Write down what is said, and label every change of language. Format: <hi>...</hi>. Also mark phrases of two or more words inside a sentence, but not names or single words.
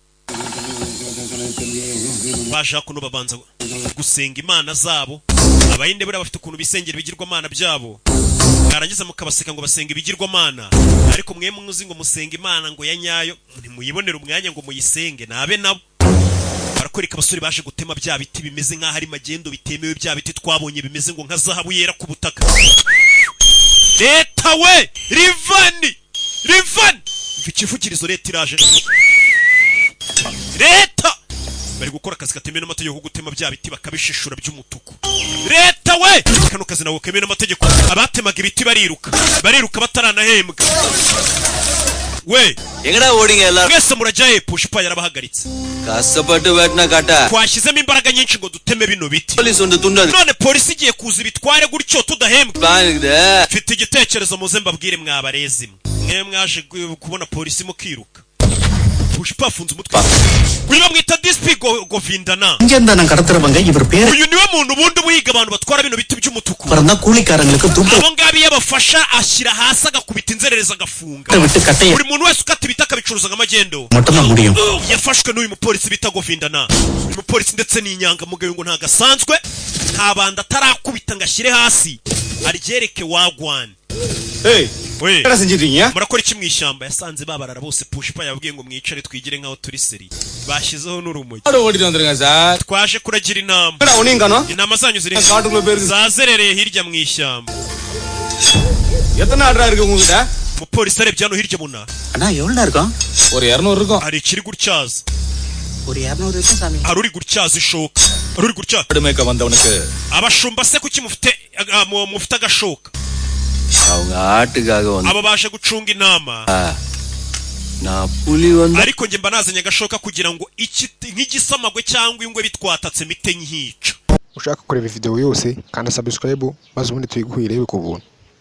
<rw>baje kuno babanza gusenga imana zabo abayinde bari bafite ukuntu bisengera ibigirwamana byabo karangiza mukabaseka ngo basenga ibigirwamana ariko mwe muzi ngo musenga imana ngo ya nyayo ntimuyibonera umwanya ngo muyisenge nabe nabo barakwereka abasore baje gutema bya biti bimeze nk'aho ari magendo bitemewe bya biti twabonye bimeze ngo nka zahabu yera ku butaka leta we rivani ikivugirizo leta iraje leta bari gukora akazi katemewe n'amategeko gutema bya biti bakabishishura by'umutuku leta we kano kazi nawo kemewe n'amategeko abatemaga ibiti bariruka bataranahembwa we</rw> <ta>எங்கடா ஓடிங்க எல்லாரும்</ta> <rw>mwese murajyaye Pushpa yarabahagaritse</rw> <ta>கஷ்டப்பட்டு வெட்டின காட்ட</ta> <rw>twashyizemo imbaraga nyinshi ngo duteme bino biti</rw> <ta>போலீஸ் வந்து துண்டது</ta> <rw>none polisi igiye kuza ibitware gutyo tudahembwa</rw> <ta>பாருங்க</ta> <rw>mfite igitekerezo muze mbabwire mwabarezi mwe mwaje kubona polisi mukiruka Pushpa afunze umutwe uyu bamwita DSP Govindana</rw> <ta>இங்கேந்தா கடத்துறவங்க இவர் பேர்</ta> <rw>uyu niwe muntu ubundi buhiga abantu batwara bino biti by'umutuku</rw> <ta>பறந்தா கூலிக்காரங்களுக்கு துண்டு</ta> <rw>abo ngabi yabafasha ashyira hasi agakubita inzerereza agafunga</rw> <ta>விட்டு கட்டைய</ta> <rw>buri muntu wese ukata ibiti akabicuruza nk'amagendo</rw> <ta>மட்டும்தான் முடியும்</ta> <rw>yafashwe n'uyu mupolisi bita Govindana uyu mupolisi ndetse n'inyangamugayo ngo ntagasanzwe nta banda atarakubita ngo ashyire hasi aryereke wagwan we</rw> <ta>என்ன செஞ்சிட்டீங்க</ta> <rw>murakora iki mu ishyamba yasanze babarara bose Pushpa yabwiye ngo mwicare twigire nkaho turi seri bashyizeho n'urumogi</rw> <ta>ஆடு ஓடிட்டு வந்துருங்க சார்</ta> <rw>twaje kuragira inama</rw> <ta>என்னடா உனியும் காணோம்</ta> <rw>inama zanyu ziri</rw> <ta>காட்டுக்குள்ள போயிருக்கு</ta> <rw>zazerereye hirya mu ishyamba</rw> <ta>எத்தனை ஆடுறா இருக்கு உங்ககிட்ட</ta> <rw>umupolisi arebye hano hirya muna</rw> <ta>அண்ணா எவ்வளவு இருக்கும் ஒரு 200 இருக்கும்</ta> <rw>hari ikiri gutyaza</rw> <ta>ஒரு 200 இருக்கும் சாமி</ta> <rw>hari uri gutyaza ishoka hari uri gutyaza</rw> <ta>ஆடு மேய்க்க வந்தவனுக்கு</ta> <rw>abashumba se kuki mufite agashoka</rw> <ta>அவங்க ஆட்டுக்காக வந்து</ta> <rw>abo baje gucunga inama</rw> <ta>நான் புலி வந்து</ta> <rw>ariko nge mba nazanye agashoka kugira ngo nk'igisamagwe cyangwa ingwe bitwatatse mite nyica ushaka kureba video yose kandi subscribe maze ubundi tuyiguhire ku buntu.</rw>